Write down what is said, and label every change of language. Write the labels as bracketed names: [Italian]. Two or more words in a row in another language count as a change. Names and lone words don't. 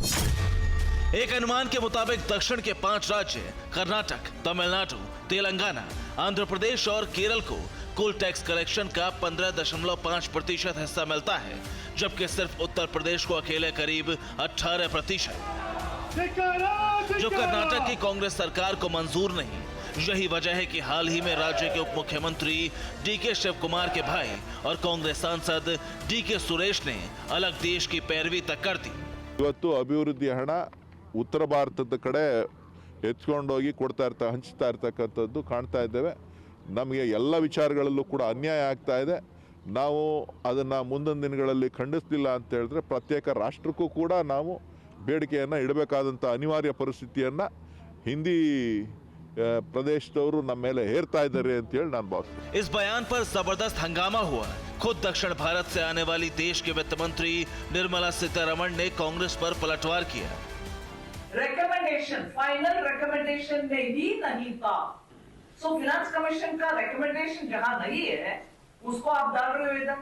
[Hindi] एक अनुमान के मुताबिक दक्षिण के 5 राज्य कर्नाटक, तमिलनाडु, तेलंगाना, आंध्र प्रदेश और केरल को कुल [English] tax collection [Hindi] का 15.5% हिस्सा मिलता है, जबकि सिर्फ उत्तर प्रदेश को अकेले करीब 18%। जो कर्नाटक की कांग्रेस सरकार को मंजूर नहीं, यही वजह है कि हाल ही में राज्य के उप मुख्यमंत्री डीके शिव कुमार के भाई और कांग्रेस सांसद डीके सुरेश ने अलग देश की पैरवी तक कर दी। [Kannada] ಇವತ್ತು ಅಭಿವೃದ್ಧಿ ಹಣ ಉತ್ತರ ಭಾರತದ ಕಡೆ ಎತ್ಕೊಂಡೋಗಿ ಹಂಚ್ತಾ ಇರ್ತಕ್ಕಂಥದ್ದು ಕಾಣ್ತಾ ಇದ್ದೇವೆ. ನಮಗೆ ಎಲ್ಲ ವಿಚಾರಗಳಲ್ಲೂ ಕೂಡ ಅನ್ಯಾಯ ಆಗ್ತಾ ಇದೆ. ನಾವು ಅದನ್ನ ಮುಂದಿನ ದಿನಗಳಲ್ಲಿ ಖಂಡಿಸಲಿಲ್ಲ ಅಂತ ಹೇಳಿದ್ರೆ ಪ್ರತ್ಯೇಕ ರಾಷ್ಟ್ರಕ್ಕೂ ಕೂಡ ನಾವು ಬೇಡಿಕೆಯನ್ನ ಇಡಬೇಕಾದಂತ ಅನಿವಾರ್ಯ ಪರಿಸ್ಥಿತಿಯನ್ನ ಹಿಂದಿ प्रदेशदವರು ನಮ್ಮ ಮೇಲೆ ಹೇರ್ತಾ ಇದ್ದಾರೆ ಅಂತ ಹೇಳಿ ನಾನು ಭಾವಿಸ್ತೀನಿ. [Hindi] इस बयान पर जबरदस्त हंगामा हुआ। खुद दक्षिण भारत से आने वाली देश के वित्त मंत्री निर्मला सीतारमण ने कांग्रेस पर पलटवार किया। [English] recommendation final recommendation [Hindi] में ही नहीं था। सो [English] finance commission [Hindi] का रिकमेंडेशन जहां नहीं है उसको आप डाल रहे हो इधर।